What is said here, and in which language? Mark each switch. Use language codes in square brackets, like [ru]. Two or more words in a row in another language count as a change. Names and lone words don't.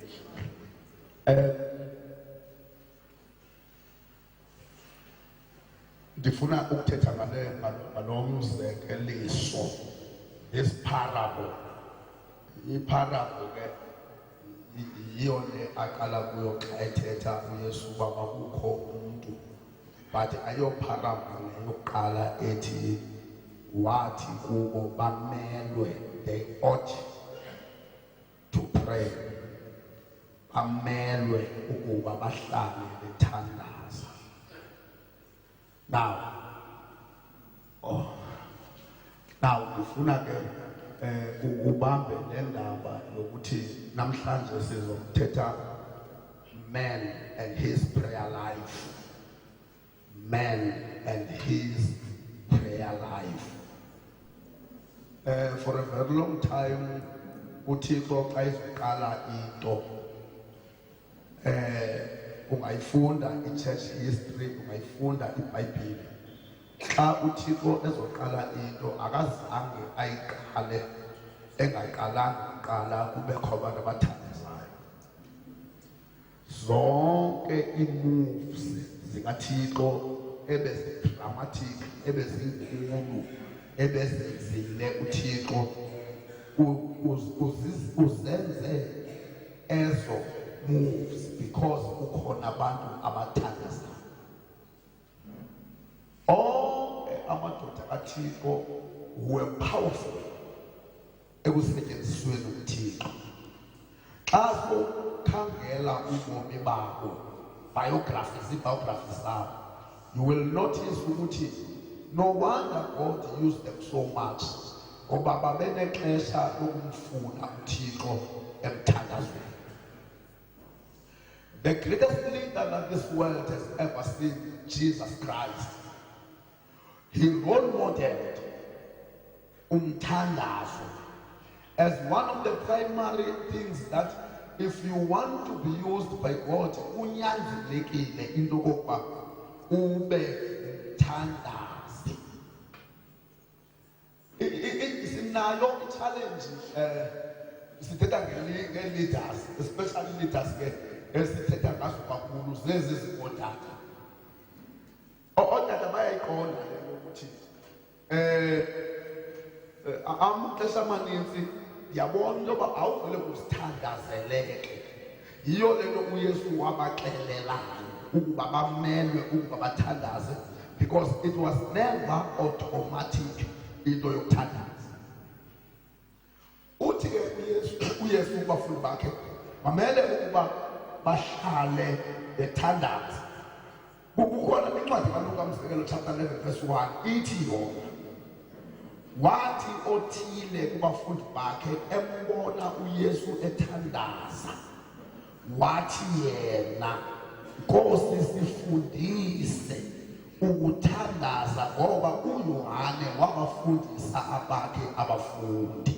[xh] Ndifuna ukuthetha ngalomzekeliso parable. Iparable ke yiyo le aqala kuyo xa ethetha uYesu uba makukho umuntu, but ayoparable yokuqala ethi wathi kubo bamelwe, [en] they ought to pray, [xh] bamelwe ukuba bahlale bethandaza. Now ndifuna ke ubambe le ndaba yokuthi namhlanje sizothetha [en] man and his prayer life. Man and his prayer life. For a very long time [xh] uThixo xa izoqala into ungayifunda i- [en] church history, [xh] ungayifunda iBhayibhile. Xa uThixo ezoqala into akazange ayiqale engaqalanga uqala kubekho abantu abathandazayo. Zonke ii-moves zikaThixo ebezidramatic, ebezinkulu, ebezenzile uThixo uzenze ezo moves because ukhona abantu abathandazayo. Amadoda kaThixo [en] were powerful [xh] ekusetyenzisweni uThixo. Xa ukhangela ubomi babo, biographies zabo, [en] you will notice ukuthi no wonder God used them so much, [xh] ngoba babenexesha lokumfuna uThixo emthandazweni. [en] The greatest leader that this world has ever seen, Jesus Christ, he role modeled umthandazo as one of the primary things that if you want to be used by God, [xh] unyanzelekile into yokuba ube umthandazi. Sinayo i-challenge sithetha nge-leaders, especially leaders esithetha ngazo kakhulu zezi zibodata. Odata bayayiqonda le ukuthi amaxesha amaninzi yabona into yoba awuvele uzithandazeleke. Yiyo le nto uYesu wabaxelelayo ukuba bamelwe ukuba bathandaze, [en] because it was never automatic [xh] into yokuthandaza. Uthi ke uYesu kubafundi bakhe bamele ukuba bahlale bethandaza. Kukhona incwadi kaLuka umzekelo chapter 11 verse 1 ithi yona wathi othile kubafundi bakhe embona uYesu ethandaza, wathi yena, Nkosi sifundise ukuthandaza ngoba uYohane wabafundisa abakhe abafundi.